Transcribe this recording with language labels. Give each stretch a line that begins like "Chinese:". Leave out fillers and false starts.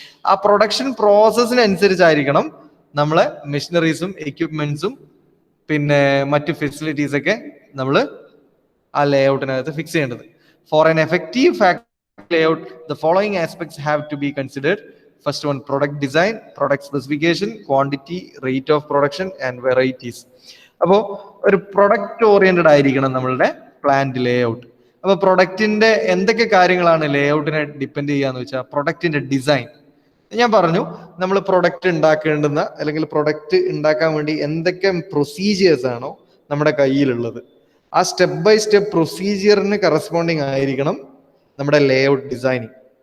Malayalam: ആ പ്രൊഡക്ഷൻ പ്രോസസ്സിനനുസരിച്ചായിരിക്കണം നമ്മളെ മെഷീനറീസും എക്യുപ്മെന്റ്സും പിന്നെ മറ്റു ഫെസിലിറ്റീസ് ഒക്കെ നമ്മൾ ആ ലേ ഔട്ടിനകത്ത് ഫിക്സ് ചെയ്യേണ്ടത്.
English: For an effective factory layout the following aspects have to be considered. First one, product design, product specification, quantity, rate of production and varieties.
Malayalam: അപ്പോൾ ഒരു പ്രൊഡക്റ്റ് ഓറിയന്റഡ് ആയിരിക്കണം നമ്മളുടെ പ്ലാന്റ് ലേ ഔട്ട്. അപ്പൊ പ്രൊഡക്റ്റിന്റെ എന്തൊക്കെ കാര്യങ്ങളാണ് ലേ ഔട്ടിനെ ഡിപ്പെൻഡ് ചെയ്യാന്ന് വെച്ചാൽ പ്രൊഡക്റ്റിന്റെ ഡിസൈൻ. ഞാൻ പറഞ്ഞു നമ്മൾ പ്രൊഡക്റ്റ് ഉണ്ടാക്കേണ്ടുന്ന അല്ലെങ്കിൽ പ്രൊഡക്റ്റ് ഉണ്ടാക്കാൻ വേണ്ടി എന്തൊക്കെ പ്രൊസീജിയേഴ്സ് ആണോ നമ്മുടെ കയ്യിലുള്ളത്, ആ സ്റ്റെപ്പ് ബൈ സ്റ്റെപ്പ് പ്രൊസീജിയറിന് കറസ്പോണ്ടിങ് ആയിരിക്കണം നമ്മുടെ ലേ ഔട്ട് ഡിസൈനിങ്.